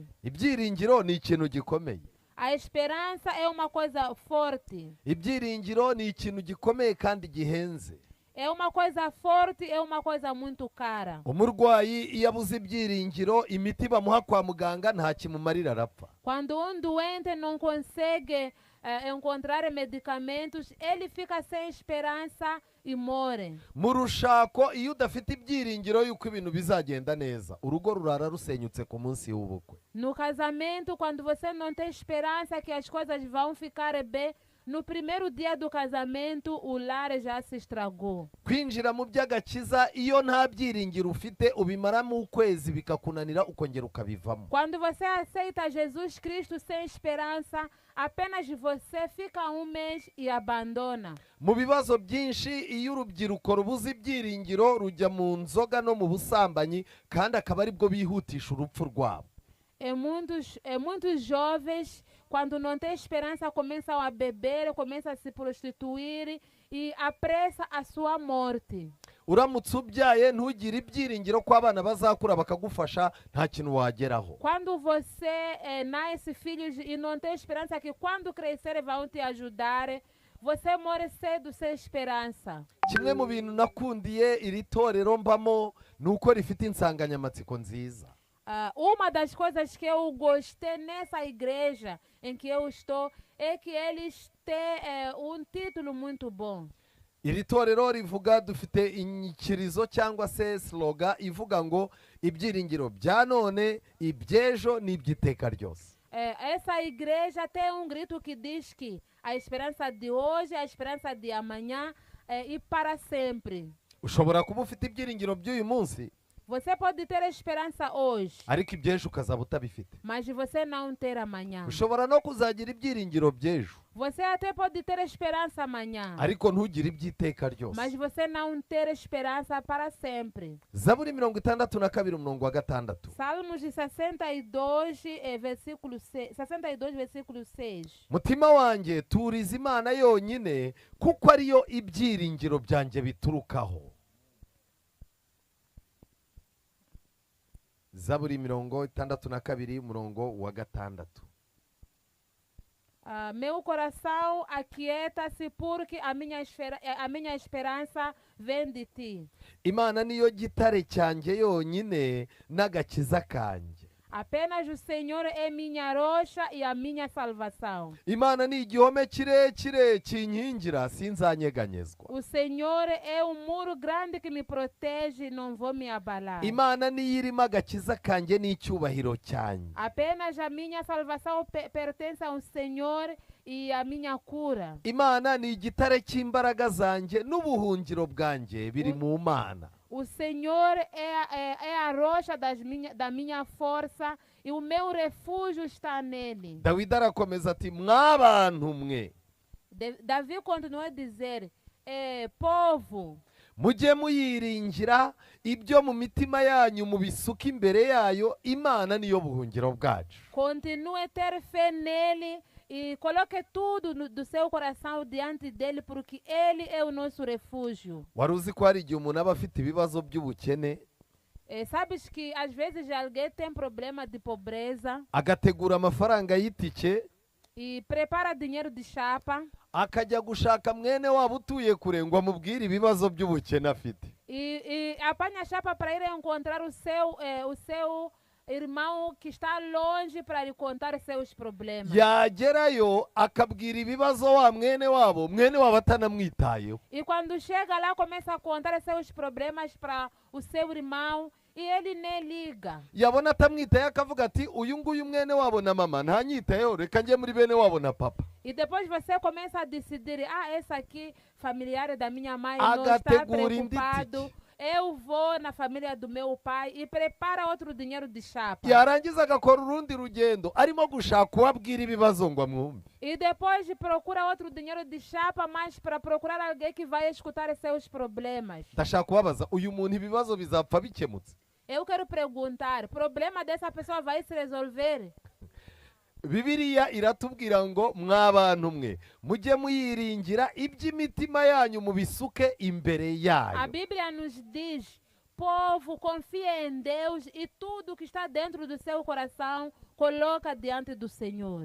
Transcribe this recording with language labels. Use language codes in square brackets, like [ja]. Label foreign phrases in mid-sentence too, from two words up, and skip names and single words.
[rw] ibyiringiro ni ikintu gikomeye. [pt] A esperança é uma coisa forte. [rw] ibyiringiro ni ikintu gikomeye kandi gihenze. [pt] É uma coisa forte, é uma coisa muito cara. [rw] umurwayi iyo abuze ibyiringiro, imiti bamuha kwa muganga nta kimumarira, arapfa. [pt] Quando doente não consegue encontrar medicamentos, ele fica sem esperança e morre. [rw] mu rushako iyo udafite ibyiringiro yuko ibintu bizagenda neza, urugo rurara rusenyutse ku munsi w'ubukwe. [pt] No casamento, quando você não tem esperança que as coisas vão ficar bem, no primeiro dia do casamento, o lar já se estragou. [rw] kwinjira mu by'agakiza iyo nta byiringiro ufite, ubimaramo ukwezi bikakunanira ukongera ukabivamo. [pt] Quando você aceita Jesus Cristo sem esperança, apenas você fica um mês e abandona. [rw] mu bibazo byinshi iyo urubyiruko rubuze ibyiringiro rujya mu nzoga no mu busambanyi, kandi akaba aribwo bihutisha urupfu rwabo. [pt] Muitos jovens, quando não tem esperança, começam a beber, começam a se prostituir e apressa a sua morte. [rw] uramutse ubyaye ntugire ibyiringiro ko abana bazakura bakagufasha, nta kintu wageraho. [pt] Quando você nasce filhos e não tem esperança que quando crescer vão te ajudar, você morre cedo sem esperança. [rw] kimwe mu bintu nakundiye iri torero mbamo ni uko rifite insanganyamatsiko nziza. [pt] Uma das coisas que eu gostei nessa igreja em que eu estou é que eles têm um título muito bom. [rw] iri torero rivuga, dufite inyikirizo cyangwa se sloga ivuga ngo ibyiringiro bya none, iby'ejo n'iby'iteka ryose. [pt] Essa igreja tem um grito que diz que a esperança de hoje, a esperança de amanhã e para sempre. [rw] ushobora kuba ufite ibyiringiro by'uyu munsi, [pt] Você pode ter esperança hoje, [rw] ariko iby'ejo ukazaba utabifite. [pt] mas você não ter amanhã. [rw] Ushobora no kuzagira ibyiringiro by'ejo [pt] Você até pode ter esperança amanhã, [rw] ariko ntugire iby'iteka ryose. [pt] mas você não ter esperança para sempre. [rw] Zaburi 62 umurongo wa 6. [pt] Salmos de 62, versículo 6, 62, versículo 6. [rw] Mutima wanjye turiza Imana yonyine kuko ariyo ibyiringiro byanjye biturukaho. Zaburi 62 umurongo wa 6. [pt] Meu coração aquieta-se porque a minha esperança vem de ti. [rw] Imana niyo gitare cyanjye yonyine n'agakiza kanjye. [pt] Apenas o Senhor é minha rocha e a minha salvação. [rw] Imana ni igihome kirekire kinkingira sinzanyeganyezwa. [pt] O Senhor é um muro grande que me protege e não vou me abalar. [rw] Imana niyo irimo agakiza kanjye n'icyubahiro cyanjye. [pt] Apenas a minha salvação pertence ao Senhor e a minha cura. [rw] Imana ni igitare cy'imbaraga zanjye n'ubuhungiro bwanjye biri mu Mana. [pt] O Senhor é a rocha da minha força e o meu refúgio está nele. [rw] Dawidi arakomeza ati mwabantu mwe [pt] Davi continuou a dizer, povo, [rw] mujye muyiringira ibyo mu mitima yanyu mubisuka imbere yayo. Imana niyo buhungiro bwacu. [pt] continue a ter fé nele e coloque tudo do seu coração diante dele, porque ele é o nosso refúgio. [rw] Wari uzi ko hari igihe umuntu aba afite ibibazo by'ubukene [pt] Sabes que às vezes alguém tem problema de pobreza [rw] agategura amafaranga y'itike [pt] e prepara dinheiro de chapa [rw] akajya gushaka mwene wabo utuye kure ngo amubwire ibibazo by'ubukene afite. [pt] e apanha a chapa para ir encontrar o seu irmão que está longe para lhe contar seus problemas. [rw] Yagerayo akabwira ibibazo wa mwene wabo atanamwitayeho. [pt] E quando chega lá, começa a contar seus problemas para o seu irmão e ele nem liga. [rw] Yabona atamwitaye akavuga ati uyu nguyu mwene wabo na mama ntanyitayeho, reka njye muri bene wabo na papa. [pt] E depois você começa a decidir, essa aqui, familiar da minha mãe, não está [rw] Agategura [pt] preocupado. [rw] inditike. [pt] Eu vou na família do meu pai e prepara outro dinheiro de chapa. [rw] Yarangiza agakora urundi rugendo arimo gushaka uwabwira ibibazo ngo amwumve. [pt] E depois procura outro dinheiro de chapa, mas para procurar alguém que vai escutar seus problemas. [rw] Ndashaka kubabaza uyu muntu ibibazo bizapfa bikemutse. [pt] Eu quero perguntar, problema dessa pessoa vai se resolver? [rw] Bibiliya iratubwira ngo mwabantu mwe mujye muyiringira iby'imitima yanyu mubisuke imbere [pt] A [rw] yayo. [pt] Bíblia nos diz, povo, confia em Deus e tudo que está dentro do seu coração, coloca diante do Senhor.